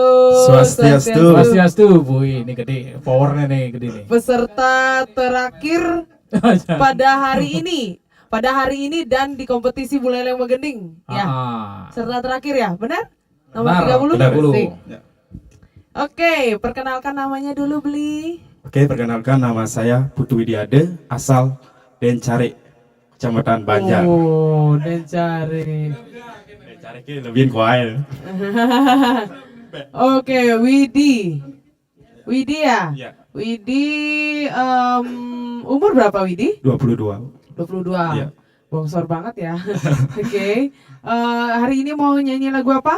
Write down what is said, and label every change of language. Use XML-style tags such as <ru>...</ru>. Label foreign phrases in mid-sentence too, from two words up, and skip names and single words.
<id>Swastiastu, Bu. Ini gede, powernya nih gede nih. Peserta terakhir pada hari ini. Pada hari ini dan di kompetisi Buleleng Megending. Ya. Peserta terakhir ya, benar? Nomor 30? 30. Sip. Oke, perkenalkan namanya dulu, Beli. Oke, perkenalkan nama saya Putu Widiade, asal Dencare, Kecamatan Banjar. Oh, Dencare. Dencare ki lebih kuat. Oke, Widi. Widi ya? Iya. Widi, umur berapa Widi? 22. 22. Iya. Bongsor banget ya. Oke. Hari ini mau nyanyi lagu apa?</id>